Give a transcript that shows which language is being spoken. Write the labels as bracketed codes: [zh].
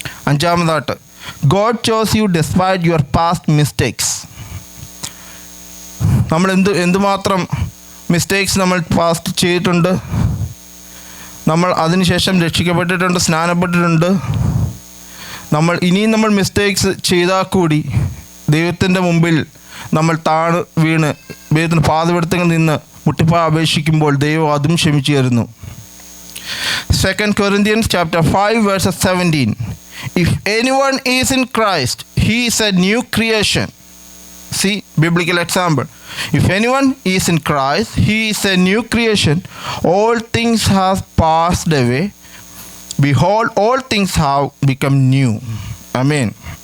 [ml] അഞ്ചാമതായിട്ട്, [en] God chose you despite your past mistakes. [ml] നമ്മൾ എന്തുമാത്രം mistakes നമ്മൾ പാസ്റ്റ് ചെയ്തിട്ടുണ്ട്. നമ്മൾ അതിനുശേഷം രക്ഷിക്കപ്പെട്ടിട്ടുണ്ട്, സ്നാനപ്പെട്ടിട്ടുണ്ട്. ഇനിയും നമ്മൾ മിസ്റ്റേക്സ് ചെയ്താൽ കൂടി ദൈവത്തിൻ്റെ മുമ്പിൽ നമ്മൾ വീണ് ദൈവത്തിന് പാദപീഠത്തിൽ നിന്ന് മുട്ടിപ്പാ അപേക്ഷിക്കുമ്പോൾ ദൈവം അതും ക്ഷമിച്ചു തരുന്നു. [en] 2 Corinthians chapter 5 verses 17. If anyone is in Christ, he is a new creation. See, biblical example. If anyone is in Christ, he is a new creation. All things have passed away. Behold, all things have become new. Amen.